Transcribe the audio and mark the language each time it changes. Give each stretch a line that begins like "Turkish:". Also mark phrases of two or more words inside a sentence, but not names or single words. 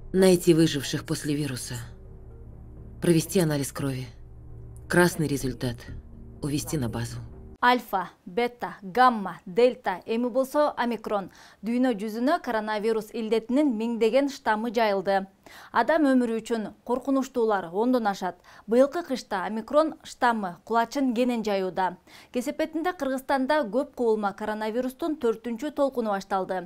Russian: Найти выживших после вируса. Провести анализ крови. Красный результат. Увести на базу. Альфа, бета, гамма,
Kyrgyz: дельта, эми болсо омикрон. Дүйнө жүзүнө коронавирус илдетинин миңдеген штаммы жайылды. Адам өмүрү үчүн коркунучтуулар ондон ашат. Быйылкы кышта омикрон штаммы кулачын кенен жаюуда. Кесепетинде Кыргызстанда көп кубулма коронавирустун 4-чү толкуну башталды.